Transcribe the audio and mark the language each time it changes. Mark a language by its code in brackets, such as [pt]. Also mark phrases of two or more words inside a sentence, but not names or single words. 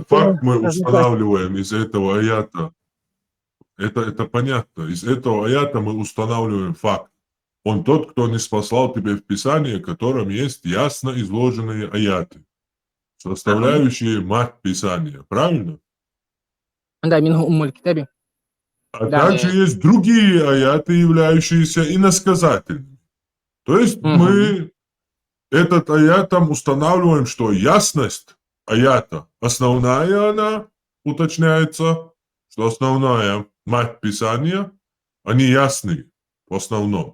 [ru] Факт мы устанавливаем из этого аята. Это понятно. Из этого аята мы устанавливаем факт. Он тот, кто не спаслал тебе в Писании, в котором есть ясно изложенные аяты, составляющие мать Писания. Правильно? Да, [ar] منه أم الكتاب. [ru] А также есть другие аяты, являющиеся иносказательными. То есть мы этот аятом устанавливаем, что ясность аята, основная она уточняется, что основная мать Писания, они ясные в основном.